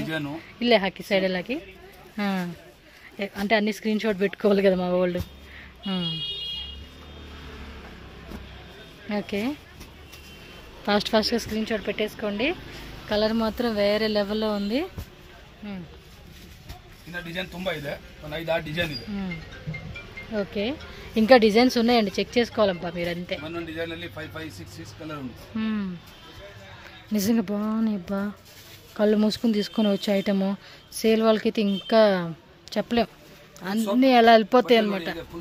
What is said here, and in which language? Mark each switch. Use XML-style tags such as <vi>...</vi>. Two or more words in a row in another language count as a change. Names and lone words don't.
<kn>ಇಲ್ಲೇ ಹಾಕಿ</kn> <te>సైడ్ వెళ్ళకి అంటే అన్ని</te> <en>screen shot</en> <te>పెట్టుకోవాలి కదా మా వాళ్ళు. ఓకే, ఫాస్ట్గా</te> <en>screen shot</en> <te>పెట్టేసుకోండి. కలర్ మాత్రం వేరే లెవెల్లో ఉంది.</te> <kn>డిజైన్ ತುಂಬಾ ಇದೆ, ಒಂದು 5-6 డిజైన్ ಇದೆ.</kn> <te>ఓకే, ఇంకా డిజైన్స్ ఉన్నాయండి, చెక్ చేసుకోవాలబ్బా మీరు అంతే.</te> <kn>ಒಂದೊಂದು డిజైన్ ಅಲ್ಲಿ 5-6 కలర్ ఉంది.</kn> <te>నిజంగా బాగున్నాయి అబ్బా, కళ్ళు మూసుకుని తీసుకొని వచ్చే ఐటము. సేల్ వాళ్ళకైతే ఇంకా చెప్పలేం, అన్నీ అలా వెళ్ళిపోతాయి అనమాట.</te>